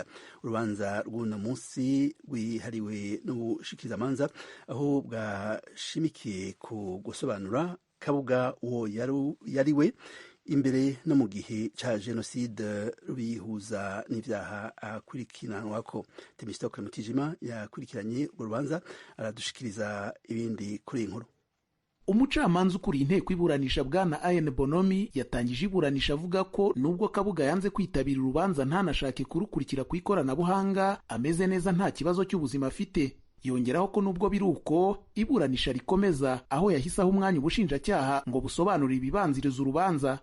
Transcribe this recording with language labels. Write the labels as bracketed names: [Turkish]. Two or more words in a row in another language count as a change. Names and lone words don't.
[Rundi] Urubanza rw'uno munsi rwihariwe n'ubushikirizamanza aho bwashimikiye ku gusobanura Kabuga uwo yariwe imbere no mu gihe ca genocide rubihuza n'ivyaha akurikiranwako. Temistokle Mutijima yakurikiranye urwo rubanza aradushikiriza ibindi kuri inkuru. Umucamanza ukuriye inteko iburanisha bwana Ian Bonomi yatangije iburanisha avuga ko nubwo Kabuga yanze kwitabira urubanza ntanashake kurukurikira ku ikoranabuhanga, ameze neza nta kibazo cy'ubuzima afite. Yongeraho ko nubwo biruko iburanisha rikomeza, aho yahise aho umwanya ubushinjacyaha ngo busobanure ibibanziriza urubanza.